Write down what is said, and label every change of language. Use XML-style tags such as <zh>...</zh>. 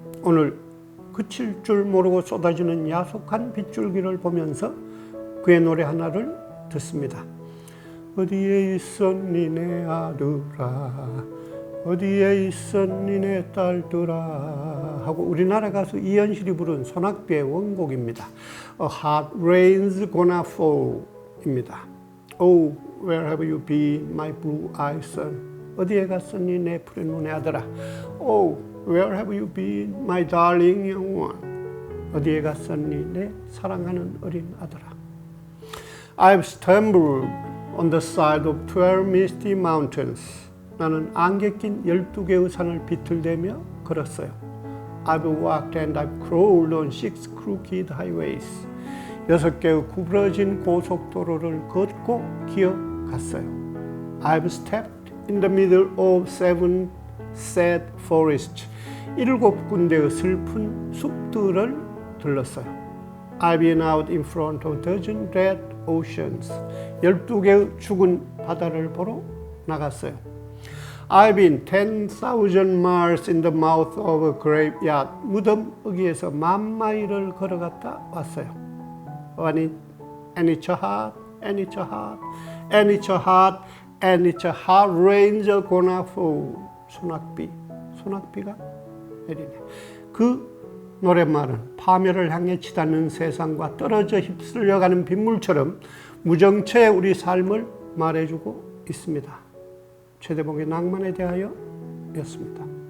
<ko>오늘 그칠 줄 모르고 쏟아지는 야속한 빗줄기를 보면서 그의 노래 하나를 듣습니다. 어디에 있었니 내 아들아, 어디에 있었니 내 딸들아 하고 우리나라 가수 이현실이 부른 손학비의 원곡입니다.</ko> <en>A hot rain's gonna fall</en> <ko>입니다.</ko> <en>Oh, where have you been, my blue-eyed son?</en> <ko>어디에 갔었니 내 푸른 눈의 아들아.</ko> <en>Oh, where have you been, my darling young one?</en> <ko>어디에 갔었니 내 사랑하는 어린 아들아.</ko> <en>I've stumbled on the side of 12 misty mountains.</en> <ko>나는 안개 낀 12개의 산을 비틀대며 걸었어요.</ko> <en>I've walked and I've crawled on 6 crooked highways.</en> <ko>6개의 구부러진 고속도로를 걷고 기어갔어요.</ko> <en>I've stepped in the middle of 7 sad forests.</en> <ko>7군데의 슬픈 숲들을 들렀어요.</ko> <en>I've been out in front of 12 red oceans.</en> <ko>12개의 죽은 바다를 보러 나갔어요.</ko> <en>I've been 10,000 miles in the mouth of a graveyard.</en> <ko>무덤 어귀에서 10,000마일을 걸어갔다 왔어요.</ko> <en>And it's hot, and it's hot, and it's hot, and it's hot rain's gonna fall.</en> <ko>소낙비가 내리네. 그 노랫말은 파멸을 향해 치닫는 세상과 떨어져 휩쓸려가는 빗물처럼 무정체의 우리 삶을 말해주고 있습니다. 최대봉의 낭만에 대하여 였습니다.</ko>